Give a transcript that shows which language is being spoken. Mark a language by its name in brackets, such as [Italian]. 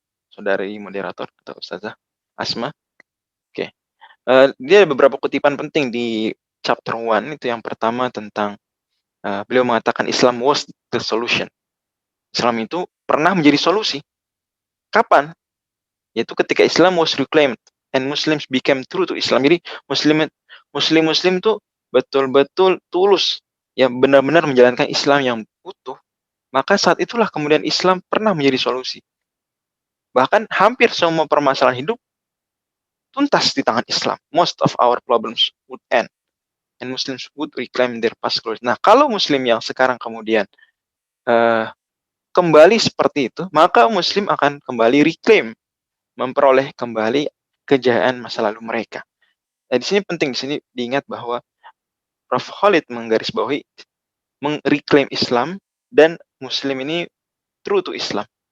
[Indonesian] Saudari moderator atau Ustazah Asma. Oke. Dia ada beberapa kutipan penting di chapter 1. Itu yang pertama tentang beliau mengatakan [English] Islam was the solution. [Indonesian] Islam itu pernah menjadi solusi. Kapan? Yaitu ketika [English] Islam was reclaimed and Muslims became true to Islam. [Indonesian] Jadi Muslim itu betul-betul tulus, ya benar-benar menjalankan Islam yang utuh. Maka saat itulah kemudian Islam pernah menjadi solusi. Bahkan hampir semua permasalahan hidup tuntas di tangan Islam. [English] Most of our problems would end and Muslims would reclaim their past glory. [Indonesian] Nah, kalau Muslim yang sekarang kemudian kembali seperti itu, maka Muslim akan kembali reclaim, memperoleh kembali kejayaan masa lalu mereka. Nah, di sini penting diingat bahwa Prof. Khalid menggarisbawahi reclaim Islam dan Muslim ini [English] true to Islam.